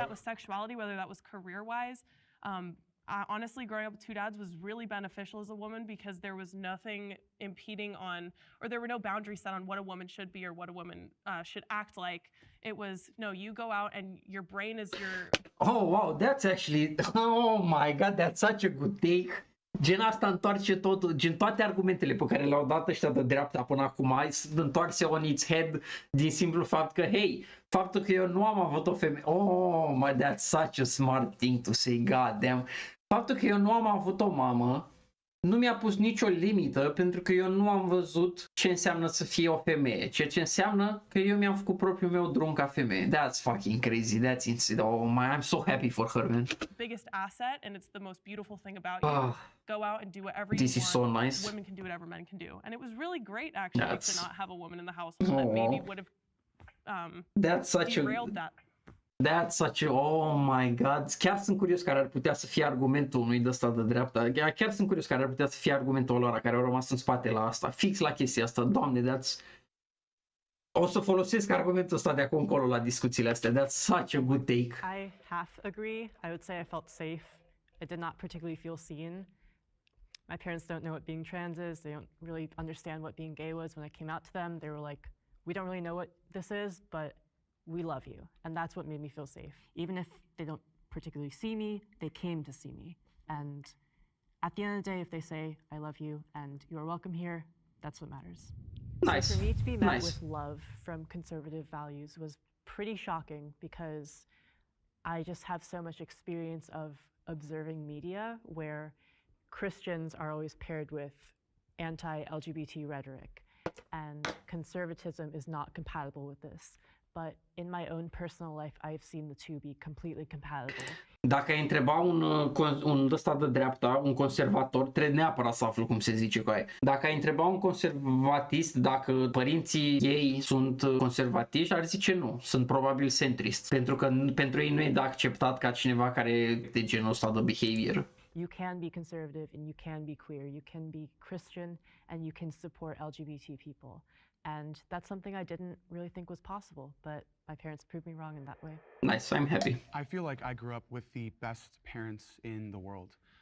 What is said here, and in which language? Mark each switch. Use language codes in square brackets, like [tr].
[en] Whether that was sexuality, whether that was career-wise, honestly, growing up with 2 dads was really beneficial as a woman because there was nothing impeding on, or there were no boundaries set on what a woman should be or what a woman should act like. It was, no, you go out and your brain is your... Oh, wow, that's actually, oh my God, that's such a good take. [ro] Gen asta întoarce totul, gen toate argumentele pe care le-au dat ăștia de dreapta până acum sunt întoarse [en] on its head [ro] din simplu fapt că, [en] hey, [ro] faptul că eu nu am avut o femeie, [en] oh my, that's such a smart thing to say, god damn. [ro] Faptul că eu nu am avut o mamă nu mi-a pus nicio limită pentru că eu nu am văzut ce înseamnă să fie o femeie, ceea ce înseamnă că eu mi-am făcut propriul meu drum ca femeie. [en] That's fucking crazy. That's insane. Oh my, I'm so happy for her, man. Biggest asset, and it's the most beautiful thing about you. Go out and do whatever you This want. is so nice. Women can do whatever men can do, and it was really great actually to not have a woman in the household that Aw. maybe would have That's such a derailed that. That's such a, oh my god, [ro] chiar sunt curios care ar putea să fie argumentul unui de ăsta de dreapta, chiar sunt curios care ar putea să fie argumentul ăla care au rămas în spate la asta, fix la chestia asta, doamne, o să folosesc argumentul ăsta de acum încolo la discuțiile astea, [en] that's such a good take. I half agree. I would say I felt safe. I did not particularly feel seen. My parents don't know what being trans is. They don't really understand what being gay was. When I came out to them, they were like, we don't really know what this is, but we love you. And that's what made me feel safe. Even if they don't particularly see me, they came to see me. And at the end of the day, if they say, I love you and you're welcome here, that's what matters. Nice. So for me to be met Nice. with love from conservative values was pretty shocking because I just have so much experience of observing media where Christians are always paired with anti-LGBT rhetoric, and conservatism is not compatible with this. But in my own personal life, I've seen the two be completely compatible. [ro] Dacă ai întreba un ăsta de dreapta, un conservator, trebuie neapărat să aflu cum se zice cu aia. Dacă ai întreba un conservatist dacă părinții ei sunt conservatiști, ar zice nu, sunt probabil centrist, pentru că pentru ei nu e de acceptat ca cineva care e de genul ăsta de behavior. [en] You can be conservative and you can be queer, you can be Christian and you can support LGBT people. And that's something I didn't really think was possible, but my parents proved me wrong in that way. Nice, I'm happy. I feel like I grew up with the best parents in the world.